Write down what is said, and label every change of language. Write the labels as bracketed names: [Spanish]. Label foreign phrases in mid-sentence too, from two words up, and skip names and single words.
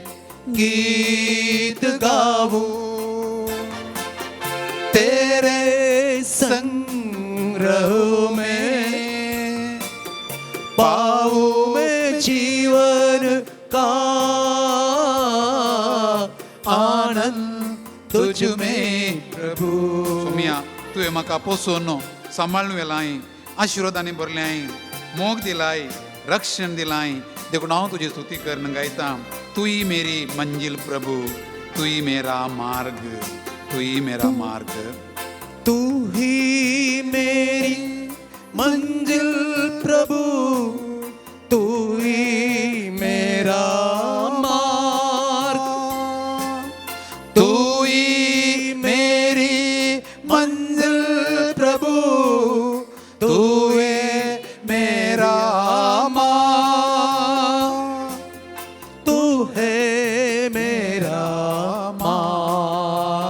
[Hindi] गीत गाऊं तेरे संग रहो मैं, पाऊं मैं जीवन का आनंद तुझ में प्रभु। [Konkani] सुमिया तुवें म्हाका पोसोन सांबाळून व्हेलाय, आशिर्वादांनी भरल्याय, मोग दिलाय, रक्षण दिलाय, देखून हांव तुजी स्तुती करून गायता। [Hindi] तू ही मेरी मंजिल प्रभु, तू ही मेरा मार्ग, तू ही मेरा मार्ग। तू ही मेरी मंजिल प्रभु, तू ही मेरा मार्ग, तू ही मेरी मंजिल प्रभु, तू है मेरा मार्ग, तू है मेरा मार्ग।